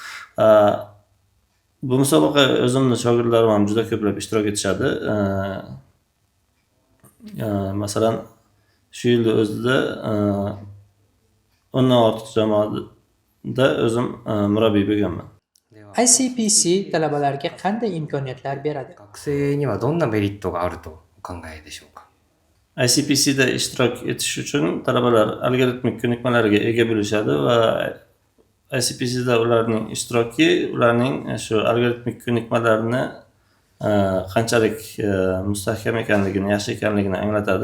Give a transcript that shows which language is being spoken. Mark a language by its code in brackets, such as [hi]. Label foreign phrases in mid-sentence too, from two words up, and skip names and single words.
[uz] Bu musobaqa o'zimni shogirdlarim ham juda ko'plab ishtirok etishadi. Masalan, shu yilda o'zida 10 dan ortiq jamoada o'zim murabbiy bo'lganman. ICPC talabalarga qanday imkoniyatlar beradi? [ja] 学生にはどんなメリットがあるとお考えでしょうか。 [uz] ICPCda ishtirok etish uchun talabalar algoritmik ko'nikmalarga ega bo'lishadi va ICPCda ularning ishtiroki ularning shu algoritmik ko'nikmalarni qanchalik mustahkam ekanligini, yaxshi ekanligini anglatadi.